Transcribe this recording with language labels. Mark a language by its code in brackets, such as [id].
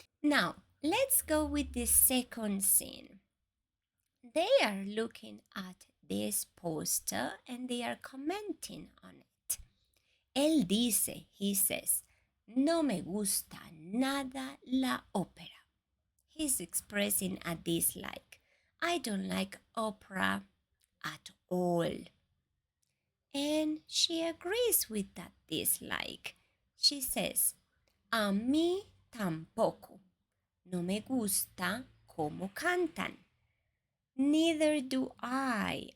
[en] Now, let's go with the second scene. They are looking at this poster and they are commenting on it. [es] Él dice, [en] he says, [es] no me gusta nada la ópera. [en] He's expressing a dislike. I don't like opera at all. And she agrees with that dislike. She says, [es] a mí tampoco. No me gusta cómo cantan. [en] Neither do I.